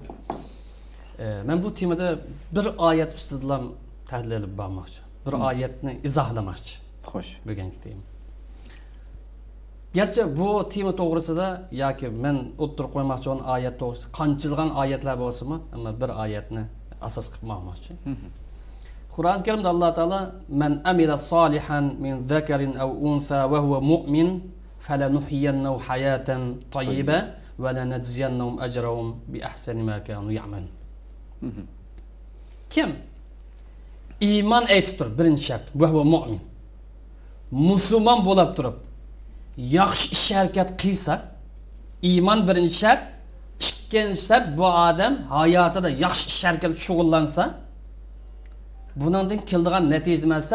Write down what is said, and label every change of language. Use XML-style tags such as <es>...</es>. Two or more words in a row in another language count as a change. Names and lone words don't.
<uz>Men bu temada bir oyat ustidan tahlil qilib bormoqchi. Bir oyatni izohlamoqchi. Xo'sh. Bugungi tema. Gerçi bu tema to'g'risida yoki men o'ttirib qo'ymoqchi bo'lgan oyat to'g'risida qanchilgan oyatlar bo'lsa-mu, ammo bir oyatni asos qilib bormoqchi.</uz> <tr>Kur'an-ı Kerim'de Allah Teala</tr> <ar>مَنْ عَمِلَ صَالِحًا مِنْ ذَكَرٍ أَوْ أُنْثَىٰ وَهُوَ مُؤْمِنٌ فَلَنُحْيِيَنَّهُ حَيَاةً طَيِّبَةً وَلَنَجْزِيَنَّهُمْ أَجْرَهُمْ بِأَحْسَنِ مَا كَانُوا يَعْمَلُونَ.</ar> <uz>Kim iman aytib turib, birinchi shart</uz> <ar>وَهُوَ مُؤْمِنٌ.</ar> <uz>Musulmon bo'lib turib, yaxshi ish harakat qilsa, iman birinchi shart, ikkinchi shart bu odam hayotida yaxshi ish harakat shug'ullansa, bundan keldigan natija nimasi?</uz>